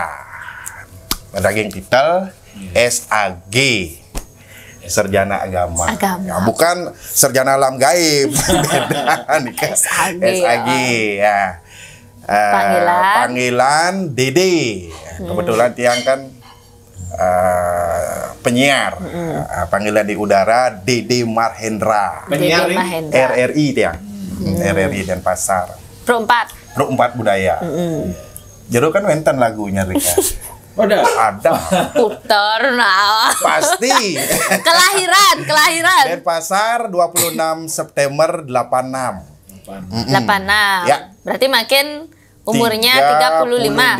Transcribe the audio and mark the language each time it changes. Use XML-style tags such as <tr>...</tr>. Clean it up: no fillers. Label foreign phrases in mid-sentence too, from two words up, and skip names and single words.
<id>Daging titel SAG, Sarjana Agama. Ya, bukan sarjana alam gaib. Beda nih kan. SAG ya. Panggilan Dede. Kebetulan Tiang kan penyiar. Panggilan di udara Dede Marhendra. Penyiar RRI Tiang. RRI Denpasar. Pro 4 budaya. Jadi kan wenten lagunya Rika. Ada. Puter nah. Pasti. Kelahiran. Denpasar 26 September 86. 86. Ya. Berarti makin umurnya 35.</id>